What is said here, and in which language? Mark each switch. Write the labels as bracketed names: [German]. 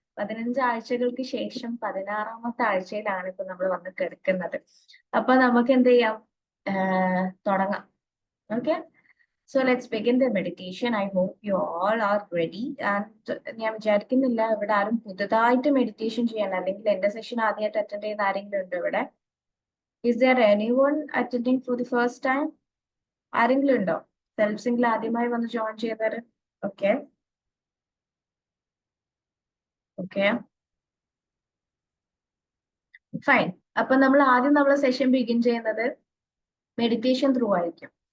[Malayalam] 15 ആഴ്ചകൾക്ക് ശേഷം 16ാമത്തെ ആഴ്ചയിലാണ് ഇപ്പൊ നമ്മൾ വന്ന് കിടക്കുന്നത്. അപ്പൊ നമുക്ക് എന്ത് ചെയ്യാം, തുടങ്ങാം. [English] Okay, so let's begin the meditation. I hope you all are ready. [Malayalam] And ഞാൻ വിചാരിക്കുന്നില്ല ഇവിടെ ആരും പുതുതായിട്ട് മെഡിറ്റേഷൻ ചെയ്യാൻ, അല്ലെങ്കിൽ എന്റെ സെഷൻ ആദ്യമായിട്ട് അറ്റൻഡ് ചെയ്യുന്ന ആരെങ്കിലും ഉണ്ടോ ഇവിടെ? [English] Is there anyone attending for the first time? [Malayalam] ആരെങ്കിലും ഉണ്ടോ സെൽഫ് സിംഗിൽ ആദ്യമായി വന്ന് ജോയിൻ ചെയ്തവര്? Okay, okay, fine. അപ്പൊ നമ്മൾ ആദ്യം നമ്മളെ സെഷൻ ബിഗിൻ ചെയ്യുന്നത് മെഡിറ്റേഷൻ ത്രൂ ആയിരിക്കും.